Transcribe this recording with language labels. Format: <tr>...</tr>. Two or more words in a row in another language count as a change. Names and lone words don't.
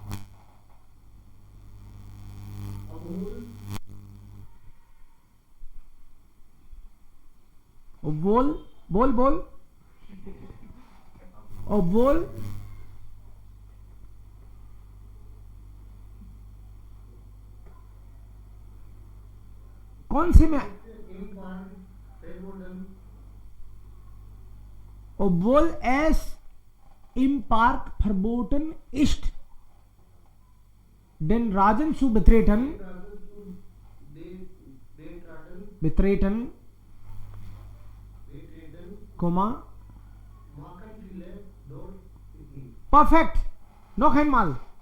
<hi>बोल बोल बोल और बोल। कौन से में?</hi> <de>obwohl es im Park verboten ist, den Rasen zu betreten, Komma, perfekt, noch einmal.</de>